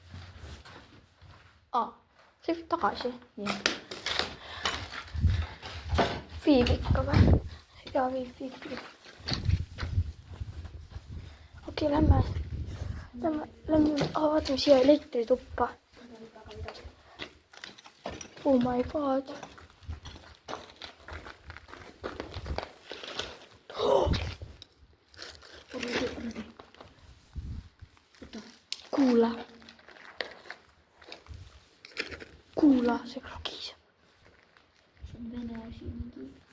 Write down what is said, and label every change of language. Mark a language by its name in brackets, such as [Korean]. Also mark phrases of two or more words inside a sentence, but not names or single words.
[Estonian] See viib tagasi. Jah. Viib ikka või? Jaa, viib. Okei, lähme. Vaatame siia elektrituppa. [English] Oh my god. [Estonian] Kuula, see krokis. See on vene asi mingi.